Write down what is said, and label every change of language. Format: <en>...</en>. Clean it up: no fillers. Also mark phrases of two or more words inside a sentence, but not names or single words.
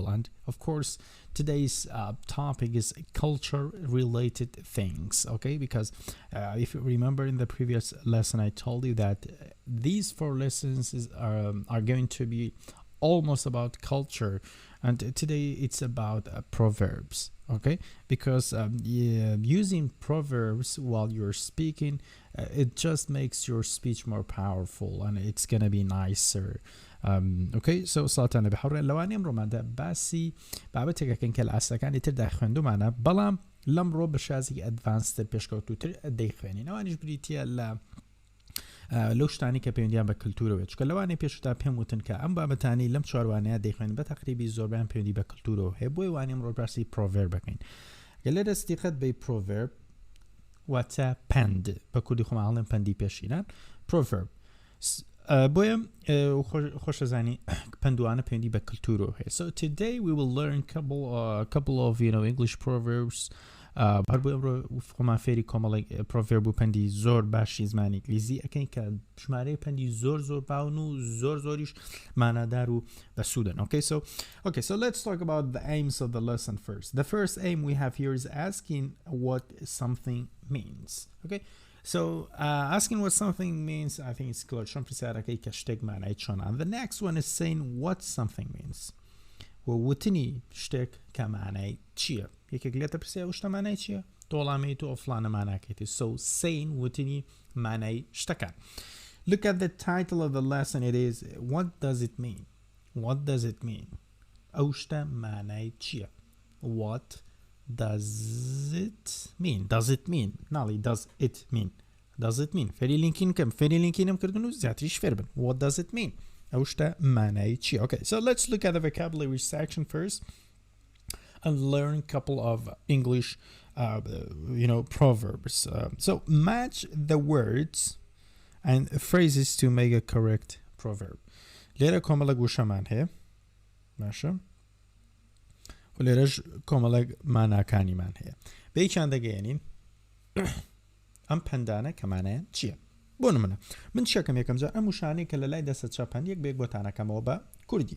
<en>And of course today's topic is culture related things, okay, because if you remember in the previous lesson I told you that these 4 lessons are going to be almost about culture, and today it's about proverbs, okay, because using proverbs while you're speaking it just makes your speech more powerful and it's gonna be nicer. Okay, so</en> <ckb>سڵاتانە بەحەڕێ لەوانەیە ئەمڕۆماندا باسی بابەتێکەکەین کە لە ئاسەکانی تردا خوێندومانە، بەڵام لەمڕۆ بە شازێکی ئەدڤانستر پێشکەوتووتر دەیخوێنین. ئەوانیش بریتیە لەو شتانی کە پەیوەندیان بە کلتورەوە، چونکە لەوانەیە پێشتا پێم وتن کە ئەم بابەتانی لەم چوارەوانەیە دەیخوێن بە تەقریبی زۆربیان پەیوەندی بە کلتورەوە هەیە، بۆیە وانەیە ئەمڕۆ باسی پرۆڤێرب بکەین. گەلێ دەستیقەت بە پرۆڤێرب واتە پەند، بە کوردی خۆمان هەڵێن پەندی پێشینان پرۆڤێرب. بۆیە خۆشە زانی پندوانە پەیوەندی بە کلتورەوە هەیە.</ckb> <en>So today we will learn couple of English proverbs.</en> <ckb>هەر بۆ ئەمڕۆ خۆمان فێری کۆمەڵێک پرۆڤێرب و پەندی زۆر باشی زمانی ئینگلیزی ئەکەین کە ژمارەی پەندی زۆر باون و زۆریش مانادار و بەسوودن.</ckb> <en>Okay, so let's talk about the aims of the lesson first. The first aim we have here is asking what something means. Okay, so asking what something means, I think it's clear.</en> <ckb>چۆن پرسیارەکەی کە شتێک مانای چۆنە.</ckb> <en>And the next one is saying what something means.</en> <ckb>ووتنی شتێک کە مانای چییە؟ یەکێک لێتە پرسیار و شتە مانای چییە؟ تۆڵامی تۆ ئۆفلانە ماناکەیتی.</ckb> <en>So saying</en> <ckb>ووتنی مانای شتەکان.</ckb> <en>Look at the title of the lesson. It is what does it mean? What does it mean? ئەو شتە مانای چییە؟ What does it mean? Does it mean? ناڵی does it mean? Does it mean?</en> <ckb>فێری لینکینم کردن و زیاتریش فێر بن.</ckb> <en>What does it mean?</en> <ckb>ئەو شتە مانای چییە؟</ckb> <en>Okay, so let's look at the vocabulary section first and learn a couple of English proverbs. So match the words and phrases to make a correct proverb.</en> <ckb>لێرە کۆمەڵە گوشەمان هەیە، باشە، و لێرەش کۆمەڵە ماناکانیمان هەیە. بە یەکیان دەگەیەنین ئەم پەندانە کە مانایان چییە؟ بۆ نمونە من چەکەم یەکەم جار ئەم وشانەی کە لە لای دەستە چاپان یەک بێک بۆتانەکەمەوە بە کوردی.</ckb>